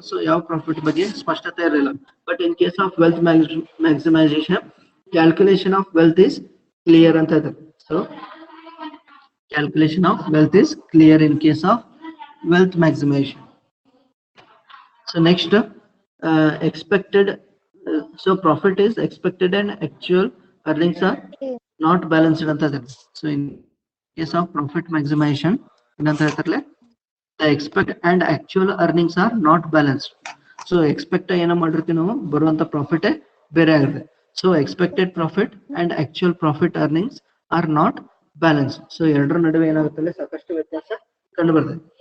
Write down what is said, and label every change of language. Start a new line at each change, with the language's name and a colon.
Kannada: So ಯಾವ profit ಬಗ್ಗೆ ಸ್ಪಷ್ಟತೆ ಇರಲಿಲ್ಲ.
English: but in case of wealth maximisation calculation of wealth is clear
Kannada: ಅಂತ ಇದ್ದಾರೆ.
English: So calculation of wealth is clear in case of wealth maximisation. So next expected, so profit is expected and actual earnings are not balanced
Kannada: anta idare.
English: So in case of profit maximization
Kannada: ಏನಂತ ಹೇಳ್ತಾರಲ್ಲ,
English: the expect and actual earnings are not balanced. So expect
Kannada: ಏನೋ ಮಾಡಿರ್ತೀವಿ ನಾವು, ಬರುವಂತ profit ಬೇರೆ ಆಗುತ್ತೆ.
English: So expected profit and actual profit earnings are not balanced.
Kannada: So ಎರಡರ ನಡುವೆ ಏನಾಗುತ್ತಲ್ಲ ಸಾಕಷ್ಟು ವ್ಯತ್ಯಾಸ ಕಂಡು ಬರ್ತದೆ.